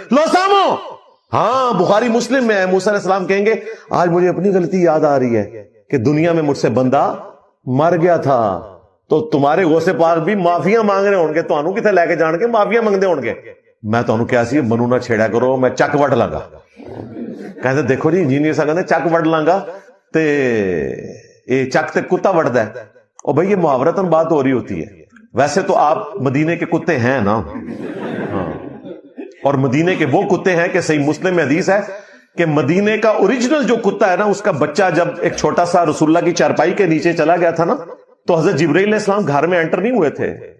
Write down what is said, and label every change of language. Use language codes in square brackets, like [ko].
[ur] لو سامو، ہاں بخاری مسلم میں ہے، موسیٰ علیہ السلام کہیں گے آج مجھے اپنی غلطی یاد آ رہی ہے کہ دنیا میں مجھ سے بندہ مر گیا تھا. تو تمہارے غوث پاک بھی معافیاں مانگ رہے ہوں گے، تو انہوں کتنے لے کے جان کے معافیاں مانگتے ہوں گے. [pa] میں تو کیا سی منو نہ چھیڑا کرو، میں چک وڈ لانگا. کہتے دیکھو جی انجینئر صاحب کہتے چک وڈ لانگا تے اے چک تے کتا وڈدا ہے. [ur] اور بھائی یہ محاورتاً بات ہو رہی ہوتی ہے. ویسے تو آپ مدینے کے کتے ہیں نا، ہاں، اور مدینے کے وہ کتے ہیں کہ صحیح مسلم میں حدیث ہے کہ مدینے کا اوریجنل جو کتا ہے نا، اس کا بچہ جب ایک چھوٹا سا رسول اللہ کی چارپائی کے نیچے چلا گیا تھا نا، تو حضرت جبرائیل علیہ السلام گھر میں انٹر نہیں ہوئے تھے.